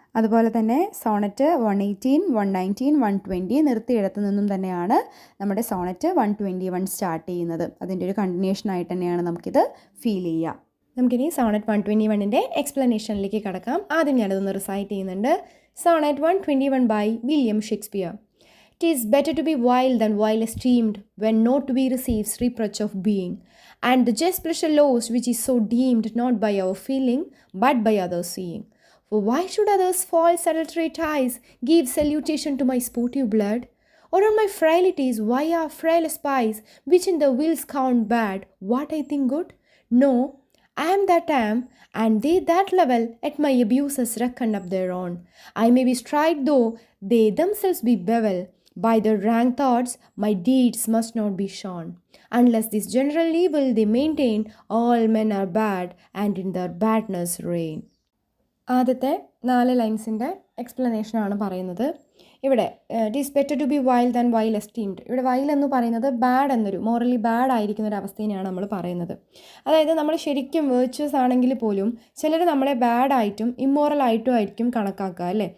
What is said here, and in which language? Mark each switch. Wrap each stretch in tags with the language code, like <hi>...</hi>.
<ml>അതുപോലെ തന്നെ സോണറ്റ് 118, 119, 120 നിർത്തിയിടത്തു നിന്നും തന്നെയാണ് നമ്മുടെ സോണറ്റ് 121 സ്റ്റാർട്ട് ചെയ്യുന്നത്. അതിൻ്റെ ഒരു കണ്ടിന്യൂഷൻ ആയിട്ട് തന്നെയാണ് നമുക്കിത് ഫീൽ ചെയ്യുക. നമുക്കിനി സോണറ്റ് 121 എക്സ്പ്ലനേഷനിലേക്ക് കടക്കാം. ആദ്യം ഞാനതൊന്ന് റിസൈറ്റ് ചെയ്യുന്നുണ്ട്. Sonet 121 by William Shakespeare.</ml> <en>It is better to be wild than vile esteemed, when not to be receives reproach of being, and the just pleasure lost which is so deemed not by our feeling, but by others seeing. For why should others' false adulterate eyes give salutation to my sportive blood? Or on my frailties why are frail spies, which in the wills count bad, what I think good? No, I am that I am, and they that level at my abuses reckon up their own. I may be stride though they themselves be bevel. By their rank thoughts, my deeds must not be shown. Unless this general evil they maintain, all men are bad, and in their badness reign.</en> <ml>ആദ്യത്തെ 4 ലൈൻസിൻ്റെ എക്സ്പ്ലനേഷനാണ് പറയുന്നത്. ഇവിടെ</ml> <en>It is better to be wild and vile esteemed.</en> <ml>ഇവിടെ while എന്ന് പറയുന്നത് bad എന്നൊരു morally bad ആയിരിക്കുന്ന ഒരു അവസ്ഥയെയാണ് നമ്മൾ പറയുന്നത്. അതായത് നമ്മൾ ശരിക്കും വേർച്വസ് ആണെങ്കിൽ പോലും ചിലർ നമ്മളെ ബാഡായിട്ടും ഇമ്മോറലായിട്ടും ആയിരിക്കും കണക്കാക്കുക, അല്ലേ?</ml>